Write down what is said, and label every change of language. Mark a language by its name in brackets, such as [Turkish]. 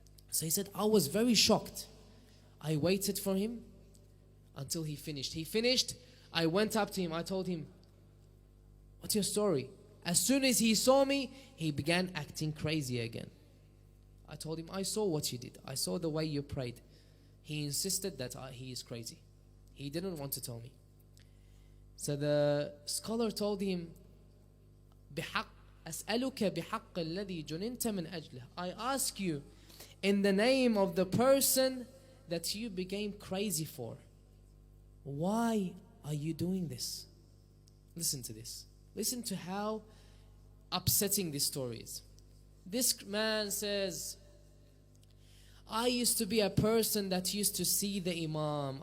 [English] So he said, I was very shocked. I waited for him until he finished. He finished. I went up to him. I told him, what's your story? As soon as he saw me, he began acting crazy again. I told him, I saw what you did. I saw the way you prayed. He insisted that he is crazy. He didn't want to tell me. So the scholar told him, [Arabic] بحق أسألك بحق الذي جننت من أجله. [English] I ask you in the name of the person that you became crazy for. Why are you doing this? Listen to this. Listen to how upsetting this story is. This man says, I used to be a person that used to see the Imam.